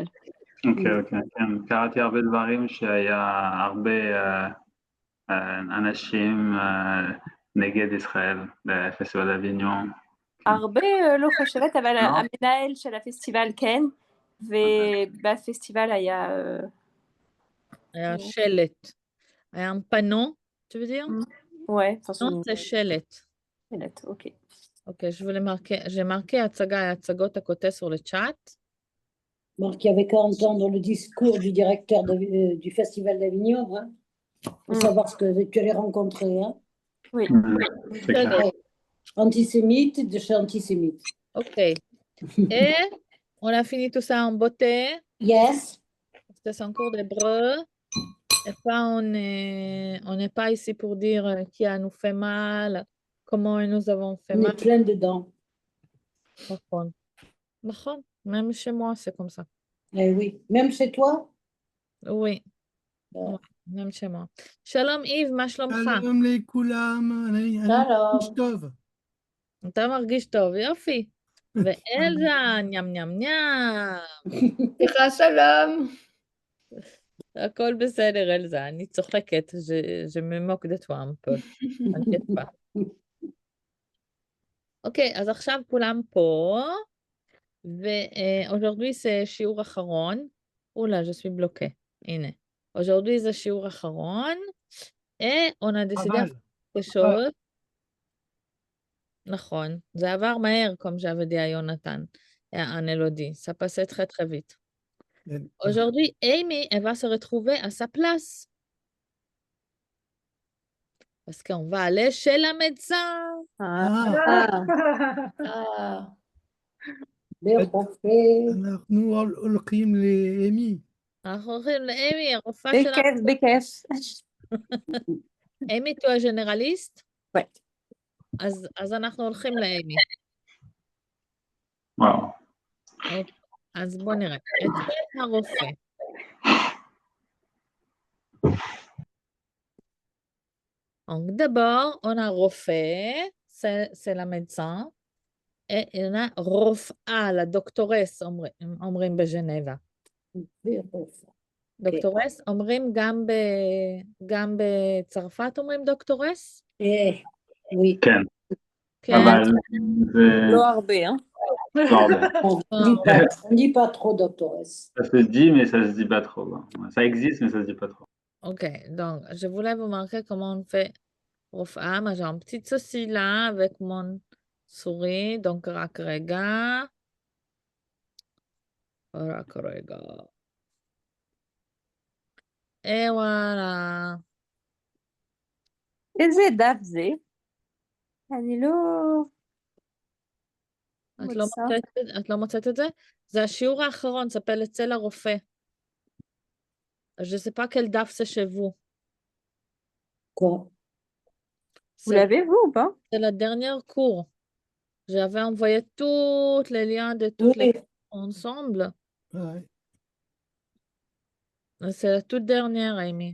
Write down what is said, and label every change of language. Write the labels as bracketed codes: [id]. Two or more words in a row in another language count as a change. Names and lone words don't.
[he] אוקיי, כן, קראתי הרבה דברים שהיה הרבה אנשים נגד ישראל בפסטיבל אביניון. הרבה לא חושבת, אבל המנהל של הפסטיבל כן, ובפסטיבל היה... היה שלט. היה פנו, [fr] tu veux dire? Ouais, non, [he] זה שלט. שלט, אוקיי. אוקיי, [fr] j'ai marqué [he] הצגה, הצגות [fr] à sur le chat. Marc, il y avait qu'à entendre le discours du directeur du Festival d'Avignon, hein, pour savoir ce que tu allais rencontrer. Hein. Oui. C'est clair. Ouais. Antisémite de chez antisémite. Ok. Et on a fini tout ça en beauté. Yes. C'est un cours d'hébreu. Et pas, on n'est pas ici pour dire qui a nous fait mal, comment nous avons fait On mal. est plein dedans. [he] נכון. נכון. [fr] Même chez moi, c'est comme ça. Eh oui. Même chez toi? Oui. Ouais. même chez moi. [he] שלום איב, מה שלומך? שלום לכולם, אני מרגיש טוב. אתה מרגיש טוב, יופי. ואלזה, ניאם ניאם ניאם. סליחה, שלום. הכל בסדר, אלזה, אני צוחקת, [fr] je me moque de toi un peu. t'inquiète pas. [he] אוקיי, אז עכשיו כולם פה, [fr] ואaujourd'hui c'est [he] שיעור אחרון. אולה, [fr] je suis bloquée. הנה. aujourd'hui [he] זה שיעור אחרון, [fr] et on a décidé quelque chose. [he] נכון, זה עבר מהר, [fr] comme j'avais dit à Jonathan, et à Elodie. Ça passait très très vite. Aujourd'hui, Amy, elle va se retrouver à sa place. Parce qu'on va aller chez la médecin. [he] אנחנו הולכים לאמי. אנחנו הולכים לאמי, הרופאה שלנו. בכיף. אמי, [fr] tu es généraliste? Ouais. [he] אז אנחנו הולכים לאמי. וואו. אז בוא נראה. אצל הרופא. [fr] Donc d'abord, on a רופא, c'est la médecin, et on a רופאה, la doctoresse, [he] אומרים בז'נבה. דוקטורס, אומרים גם בצרפת אומרים דוקטורס? [fr] Oui. [he] כן. אבל זה לא הרבה, hein? לא הרבה. [fr] On dit pas trop, doctoresse. Ça se dit, mais ça se dit pas trop. Hein. Ça existe, mais ça se dit pas trop. Ok, donc je voulais vous montrer comment on fait רופאה. Moi, j'ai un petit souci là avec mon souris, donc [he] רק רגע. רק רגע. [fr] Et voilà. [he] איזה דף זה? אני לא מוצאת. את לא מוצאת את זה? זה השיעור האחרון, זה s'appelle אצל הרופא. [fr] Je sais pas quel daf c'est chez vous. Quoi? Vous l'avez, vous, ou pas? C'est le dernier cours. J'avais envoyé tous les liens de toutes les cours ensemble. Ouais. C'est la toute dernière, Amy.